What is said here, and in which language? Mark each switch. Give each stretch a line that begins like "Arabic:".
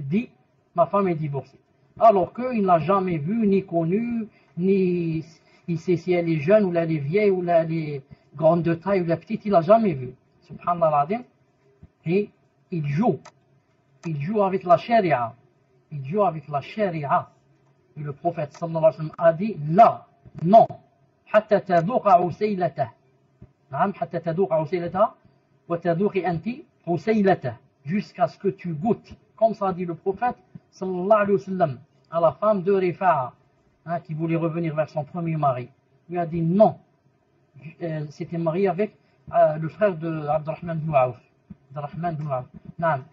French: Dis, ma femme est divorcée. Alors qu'il n'a jamais vu, ni connu, ni il sait si elle est jeune, ou elle est vieille, ou elle est grande de taille, ou elle est petite, il n'a jamais vu. Subhanallah. Et il joue avec la charia. Il joue avec la charia. Et le prophète sallallahu alayhi wa sallam a dit, là, non,
Arabic: حتى تذوق عسيلته. نعم حتى تذوق عسيلتها وتذوقي أنت عسيلته.
French: Jusqu'à ce que tu goûtes, comme ça dit le prophète sallallahu alayhi wa sallam, à la femme de Rifa'a, qui voulait revenir vers son premier mari. Il lui a dit non. Elle s'était mariée avec le frère de Abdurrahman ibn Auf.